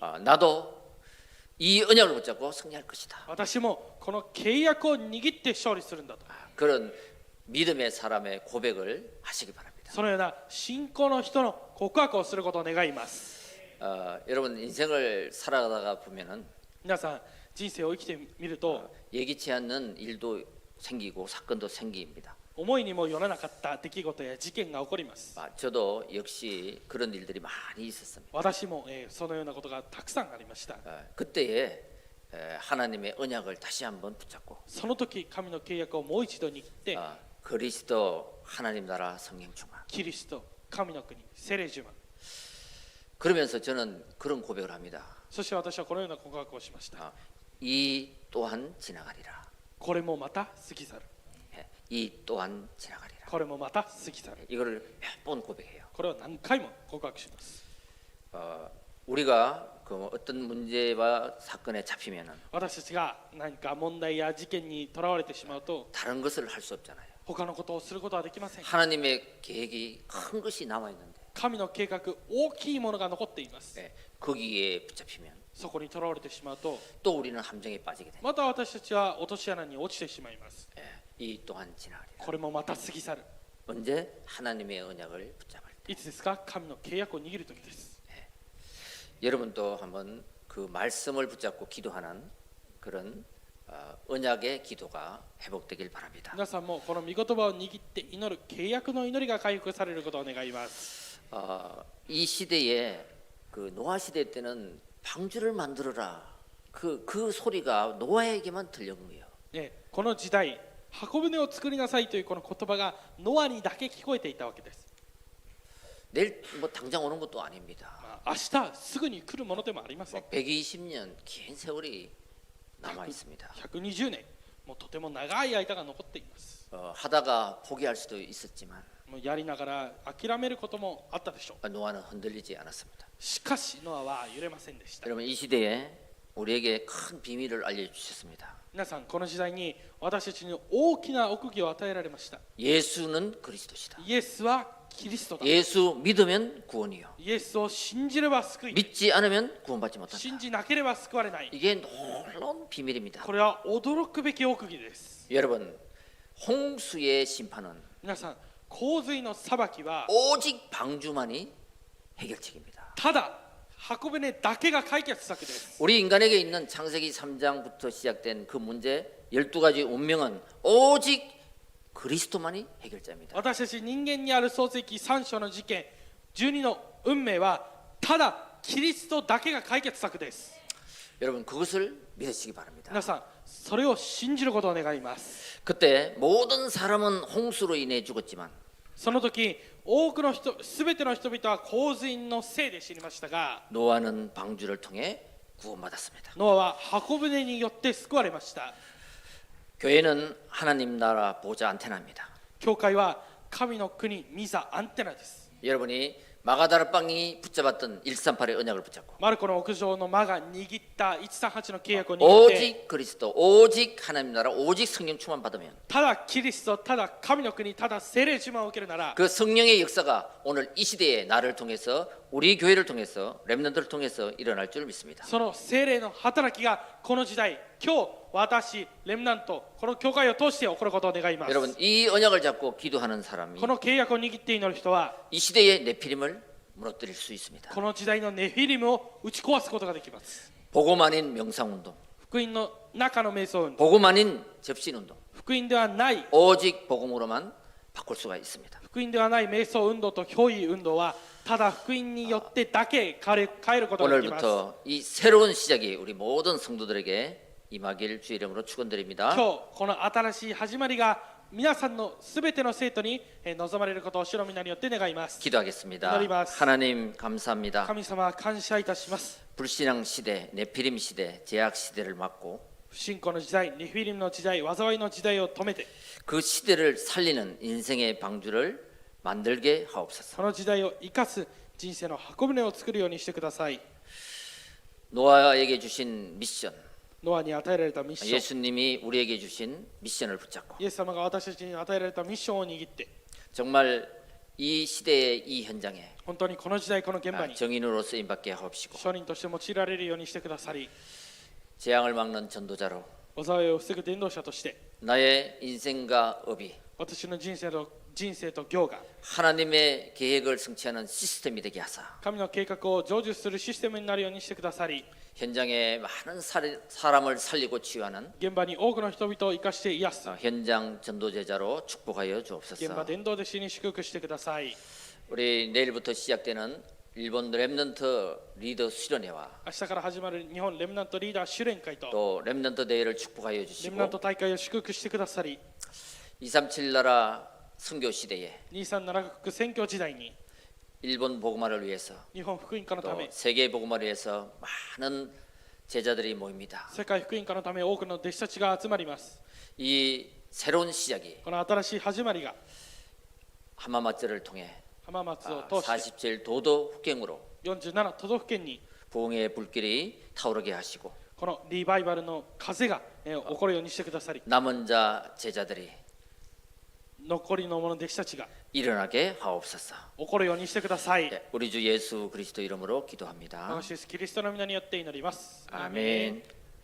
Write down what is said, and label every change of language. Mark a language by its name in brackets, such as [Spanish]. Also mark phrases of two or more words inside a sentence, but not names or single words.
[Korean] 나도 이 언약을 붙잡고 승리할 것이다. [Japanese] 私もこの契約を握って勝利するんだと [Korean] 그런 믿음의 사람의 고백을 하시기 바랍니다. [Japanese] そのような信仰の人の告白をすることを願います。 [Korean] 여러분 인생을 살아가다가 보면은 [Japanese] 皆さん人生を生きてみると [Korean] 예기치 않는 일도 생기고 사건도 생깁니다. [Japanese] 思いにもよらなかった出来事や事件が起こります。 [Korean] 저도 역시 그런 일들이 많이 있었습니다. [Japanese] 私もそのようなことがたくさんありました。 [Korean] 그때에 하나님의 언약을 다시 한번 붙잡고 [Japanese] その時神の契約をもう一度握って [Korean] 그리스도 하나님 나라 성령 충만 [Japanese] キリスト神の国セレジュマン [Korean] 그러면서 저는 그런 고백을 합니다. [Japanese] そして私はこのような告白をしました。 [Korean] 이 또한 지나가리라. [Japanese] これもまた過ぎ去る。 [Korean] 이 또한 지나가리라. [Japanese] これもまた過ぎ去る。 [Korean] 이거를 몇 번 고백해요. [Japanese] これを何回も告白します。 [Korean] 우리가 그 어떤 문제와 사건에 잡히면은 [Japanese] 私たちが何か問題や事件にとらわれてしまうと [Korean] 다른 것을 할 수 없잖아요. [Japanese] 他のことをすることはできません。 [Korean] 하나님의 계획이 큰 것이 남아 있는데 [Japanese] 神の計画大きいものが残っています。 [Korean] 거기에 붙잡히면 [Japanese] そこにとらわれてしまうと [Korean] 또 우리는 함정에 빠지게 됩니다. [Japanese] また私たちは落とし穴に落ちてしまいます。 [Korean] 이 또한 지나가리라. [Japanese] これもまた過ぎ去る。 [Korean] 언제 하나님의 언약을 붙잡을 때. [Japanese] いつですか？神の契約を握る時です。 [Korean] 여러분도 한번 그 말씀을 붙잡고 기도하는 그런 언약의 기도가 회복되길 바랍니다. [Japanese] 皆さんもこの御言葉を握って祈る契約の祈りが回復されることを願います。 [Korean] 이 시대에 그 노아 시대 때는 방주를 만들어라 그 소리가 노아에게만 들려온 거예요. [Japanese] この時代箱舟を作りなさいというこの言葉がノアにだけ聞こえていたわけです。 [Korean] 내일 뭐 당장 오는 것도 아닙니다. [Japanese] 明日すぐに来るものでもありません。 [Korean] 120년 긴 세월이 남아 있습니다. [Japanese] 120 年、もうとても長い間が残っています。 [Korean] 하다가 포기할 수도 있었지만 [Japanese] もうやりながら諦めることもあったでしょう。 [Korean] 노아는 흔들리지 않았습니다. [Japanese] しかしノアは揺れませんでした。 [Korean] 여러분 이 시대에 우리에게 큰 비밀을 알려주셨습니다. [Japanese] 皆さんこの時代に私たちに大きな奥義を与えられました。 [Korean] 예수는 그리스도시다. [Japanese] イエスはキリストだ。 [Korean] 예수 믿으면 구원이요. [Japanese] イエスを信じれば救い、 [Korean] 믿지 않으면 구원받지 못한다. [Japanese] 信じなければ救われない。 [Korean] 이게 놀라운 비밀입니다. [Japanese] これは驚くべき奥義です。 [Korean] 여러분 홍수의 심판은 [Japanese] 皆さん、洪水の裁きは [Korean] 오직 방주만이 해결책입니다. [Japanese] ただ箱舟だけが解決策です。 [Korean] 우리 인간에게 있는 창세기 3장부터 시작된 그 문제 12가지 운명은 오직 그리스도만이 해결자입니다. [Japanese] 私たち人間にある創世記3章の事件、12の運命はただキリストだけが解決策です。 [Korean] 여러분 그것을 믿으시기 바랍니다. [Japanese] 皆さん、それを信じることを願います。 [Korean] 그때 모든 사람은 홍수로 인해 죽었지만 [Japanese] その時、多くの人、すべての人々は洪水のせいで死にましたが、 [Korean] 노아는 방주를 통해 구원받았습니다. [Japanese] ノアは箱舟によって救われました。 [Korean] 교회는 하나님 나라 보좌 안테나입니다. [Japanese] 教会は神の国ミザアンテナです。 [Korean] 여러분이 마가다락방이 붙잡았던 138의 언약을 붙잡고 [Japanese] マルコの屋上の間が握った138の契約を握って、 [Korean] 오직 그리스도, 오직 하나님 나라, 오직 성령 충만 받으면 [Japanese] ただキリスト、ただ神の国、ただ聖霊充満を受けるなら、 [Korean] 그 성령의 역사가 오늘 이 시대에 나를 통해서 우리 교회를 통해서 렘넌트를 통해서 일어날 줄 믿습니다. [Japanese] その聖霊の働きがこの時代、今日私、レムナント、この教会を通して起こることを願います。 [Korean] 여러분 이 언약을 잡고 기도하는 사람이 [Japanese] この契約を握って祈る人は、 [Korean] 이 시대의 네피림을 무너뜨릴 수 있습니다. [Japanese] この時代のネフィリムを打ち壊すことができます。 [Korean] 복음 아닌 명상운동, [Japanese] 福音の中の瞑想運動、 [Korean] 복음 아닌 접신운동, [Japanese] 福音ではない、 [Korean] 오직 복음으로만 바꿀 수가 있습니다. [Japanese] 福音ではない瞑想運動と憑依運動は、ただ福音によってだけ変えることができます。 [Korean] 오늘부터 이 새로운 시작이 우리 모든 성도들에게 임하길 주의 이름으로 축원드립니다. [Japanese] 今日この新しい始まりが皆さんのすべての生徒に望まれることを主の皆によって願います。 [Korean] 기도하겠습니다. 기도드립니다. 하나님 감사합니다. [Japanese] 神様感謝いたします。 [Korean] 불신앙 시대, 네피림 시대, 제약 시대를 막고 [Japanese] 不信仰の時代、ネフィリムの時代、災いの時代を止めて、 [Korean] 그 시대를 살리는 인생의 방주를 만들게 하옵소서. [Japanese] その時代を生かす人生の箱舟を作るようにしてください。 [Korean] 노아에게 주신 미션, [Japanese] ノアに与えられたミッション、 [Korean] 예수님이 우리에게 주신 미션을 붙잡고 [Japanese] イエス様が私たちに与えられたミッションを握って、 [Korean] 정말 이 시대의 이 현장에 [Japanese] 本当にこの時代この現場に [Korean] 정인으로 쓰임받게 하옵시고 [Japanese] 証人として用いられるようにしてくださり、 [Korean] 재앙을 막는 전도자로 [Japanese] 災いを防ぐ伝道者として、 [Korean] 나의 인생과 업이 [Japanese] 私の人生と業が [Korean] 하나님의 계획을 성취하는 시스템이 되게 하사 [Japanese] 神の計画を成就するシステムになるようにしてくださり、 [Korean] 현장에 많은 사람을 살리고 치유하는 [Japanese] 現場に多くの人々を生かして癒す、 [Korean] 현장 전도제자로 축복하여 [Japanese] 現場 [Korean] 주옵소서. [Japanese] 伝道弟子に祝福してください。 [Korean] 우리 내일부터 시작되는 일본 렘넌트 리더 수련회와 [Japanese] 明日から始まる日本レムナントリーダー修練会と [Korean] 또 렘넌트 대회를 축복하여 [Japanese] レムナン [Korean] 주시고 [Japanese] ト大会を祝福してくださり、 [Korean] 237 나라 선교 시대에 [Japanese] 237 国宣教時代に [Korean] 일본 복음화를 위해서 [Japanese] 日本福音化のた [Korean] 또 [Japanese] め、 [Korean] 세계 복음화를 위해서 많은 제자들이 모입니다. [Japanese] 世界福音化のため多くの弟子たちが集まります。 [Korean] 이 새로운 시작이 [Japanese] この新しい始まりが [Korean] 하마마츠를 통해 [Japanese] 浜松を通して [Korean] 47 도도 국경으로 [Japanese] 47 都道府県に [Korean] 부흥의 불길이 타오르게 하시고 [Japanese] このリバイバルの風が起こるようにしてくださり、 [Korean] 남은 자 제자들이 [Japanese] 残りの者弟子たちが [Korean] 일어나게 하옵소서. [Japanese] 起こるようにしてください。 [Korean] 네, 우리 주 예수 그리스도 이름으로 기도합니다. [Japanese] 私イエスキリストの皆によって祈ります。 [Korean] 아멘.